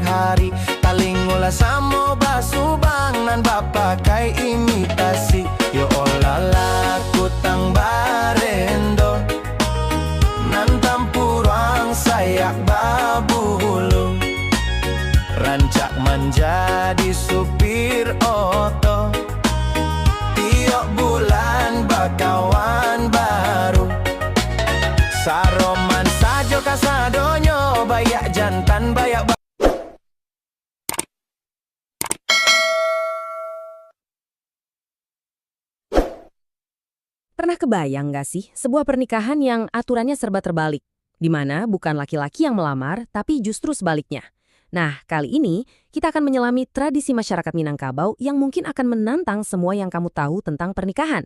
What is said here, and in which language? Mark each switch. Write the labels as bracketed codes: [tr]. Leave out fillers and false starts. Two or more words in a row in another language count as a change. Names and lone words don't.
[min] hari taling ula samo basubang nan bapakai imitasi yo olala kutang barendo nan tampuruang sayak babulu rancak menjadi supir oto tiok bulan bakawan baru saroman sajo kasadonyo bayak jantan bayak [id] Pernah kebayang nggak sih sebuah pernikahan yang aturannya serba terbalik? Di mana bukan laki-laki yang melamar, tapi justru sebaliknya. Nah, kali ini kita akan menyelami tradisi masyarakat Minangkabau yang mungkin akan menantang semua yang kamu tahu tentang pernikahan.